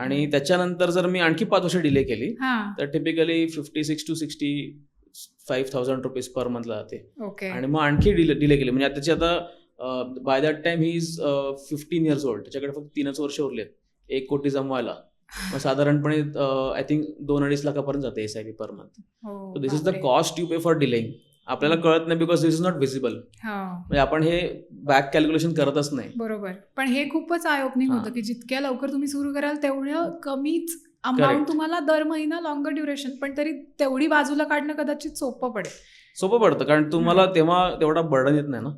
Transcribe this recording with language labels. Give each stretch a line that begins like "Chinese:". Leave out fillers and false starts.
Marathi: आणि त्याच्यानंतर जर मी आणखी 5 वर्ष डिले केली तर टिपिकली 56 to 65,000 रुपीज पर मंथला जाते.
English: Okay.
Marathi: आणि मग आणखी डिले केली, म्हणजे त्याची आता
English: by that time he is 15 years old,
Marathi: त्याच्याकडे फक्त 3च वर्ष उरलेत 1 कोटी जमवायला. मग साधारणपणे आय थिंक 2-2.5 लाखापर्यंत जाते SIP per month.
English: So this is the cost you pay for delaying.
Marathi: आपल्याला कळत नाही
English: because this is not visible,
Marathi: म्हणजे आपण हे बॅक कॅल्क्युलेशन करतच नाही. बरोबर. पण हे खूपच आय ओपनिंग होतं की जितक्या लवकर तुम्ही सुरू कराल तेवढं कमीच अमाऊंट
English: Correct.
Marathi: तुम्हाला दर महिना लॉंगर ड्युरेशन, पण तरी तेवढी बाजूला काढणं कदाचित सोपं पडेल. सोपं पडतं, कारण तुम्हाला तेव्हा तेवढा बर्डन येत नाही ना.